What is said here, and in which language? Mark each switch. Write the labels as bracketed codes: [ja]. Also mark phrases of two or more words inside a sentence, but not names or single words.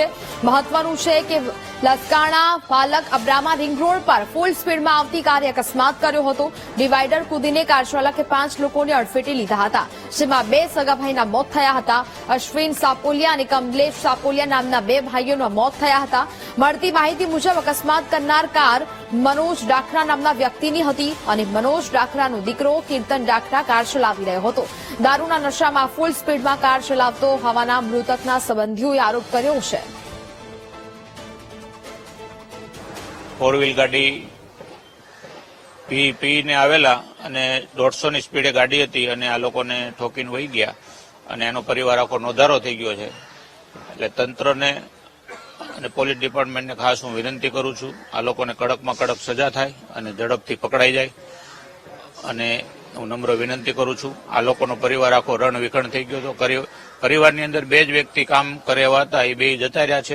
[gu] મહત્વનું છે કે લસકાણા પાલક અબ્રામા રિંગ રોડ પર ફૂલ સ્પીડમાં આવતી કારે અકસ્માત કર્યો હતો। ડિવાઈડર કૂદીને કાર ચાલકે 5 લોકોને અડફેટે લીધા હતા, જેમાં 2 સગા ભાઈના મોત થયા હતા। અશ્વિન સાપોલિયા અને કમલેશ સાપોલિયા નામના 2 ભાઈઓના મોત થયા હતા। મળતી માહિતી મુજબ અકસ્માત કરનાર કાર મનોજ ડાખરા નામના વ્યક્તિની હતી અને મનોજ ડાખરાનો દીકરો કીર્તન ડાખરા કાર ચલાવી રહ્યો હતો। દારૂના નશામાં ફૂલ સ્પીડમાં કાર ચલાવતો હોવાના મૃતકના સંબંધીઓએ આરોપ કર્યો છે। [en] four wheel [gu] ગાડી પી ને આવેલા અને 150 ની સ્પીડે ગાડી હતી અને આ લોકોને ઠોકીને વહી ગયા અને એનો પરિવાર આખો નોધારો થઈ ગયો છે। એટલે તંત્રને અને પોલીસ ડિપાર્ટમેન્ટને ખાસ હું વિનંતી કરું છું, આ લોકોને કડકમાં કડક સજા થાય અને ઝડપથી પકડાઈ જાય। અને હું નમ્ર વિનંતી કરું છું, આ લોકોનો પરિવાર આખો રણ વિખણ થઈ ગયો હતો। પરિવારની અંદર 2 જ વ્યક્તિ કામ કરે એવા હતા, એ 2 જતા રહ્યા છે।